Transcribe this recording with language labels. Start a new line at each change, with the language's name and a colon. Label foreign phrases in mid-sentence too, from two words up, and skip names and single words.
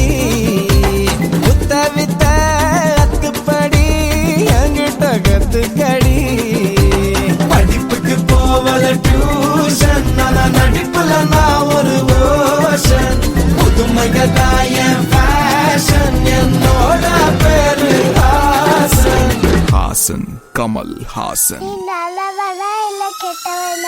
Tamil: புத்த வித்த அத்துப்படி என்கிட்ட கத்துக்கடி படிப்புக்கு போவல டியூஷன் நான் நடிப்புல நான் ஒரு ஓஷன் புதுமைகள் தான் என் ஃபேஷன் என்னோட பேரு ஹாசன் హాసన్ కమల్ హాసన్ நீ நல்லவனா இல்ல கெட்டவனா?